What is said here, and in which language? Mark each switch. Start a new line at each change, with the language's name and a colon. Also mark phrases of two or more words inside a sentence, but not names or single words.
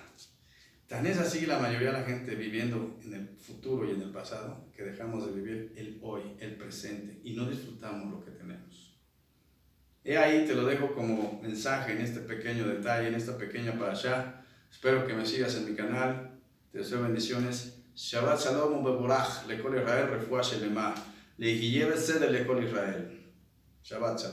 Spanish: Tan es así la mayoría de la gente viviendo en el futuro y en el pasado que dejamos de vivir el hoy, el presente, y no disfrutamos lo que tenemos. He ahí, te lo dejo como mensaje en este pequeño detalle, en esta pequeña parashá. Espero que me sigas en mi canal. Te deseo bendiciones.
Hebrew: שבת שלום ומבורך, לכל ישראל, רפואה שלמה. להיות בסדר לכל ישראל. שבת שלום.